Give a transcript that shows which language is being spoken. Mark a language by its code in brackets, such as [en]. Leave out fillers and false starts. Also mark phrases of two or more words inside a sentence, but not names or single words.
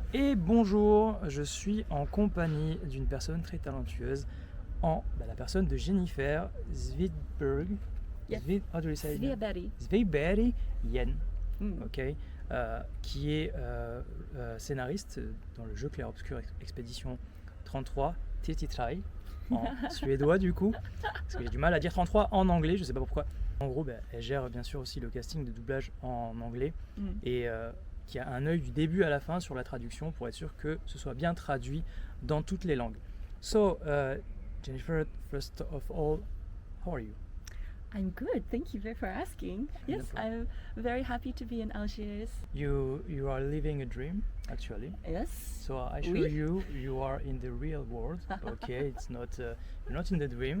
[fr] Et bonjour, je suis en compagnie d'une personne très talentueuse, la personne de Jennifer Svedberg. [en] Yes. How do you say it? Svedberg-Yen. [fr] Okay, qui est scénariste dans le jeu Clair Obscur Expédition 33, Tititrai, en suédois du coup, parce que j'ai du mal à dire 33 en anglais, je sais pas pourquoi. En gros, elle gère bien sûr aussi le casting de doublage en anglais et qui a un œil du début à la fin sur la traduction pour être sûr que ce soit bien traduit dans toutes les langues. [en] So, Jennifer, first of all, how are you? I'm good, thank you for asking. Yes, I'm very happy to be in Algiers. You are living a dream, actually. Yes. So I show you are in the real world. Okay, it's not you're not in the dream.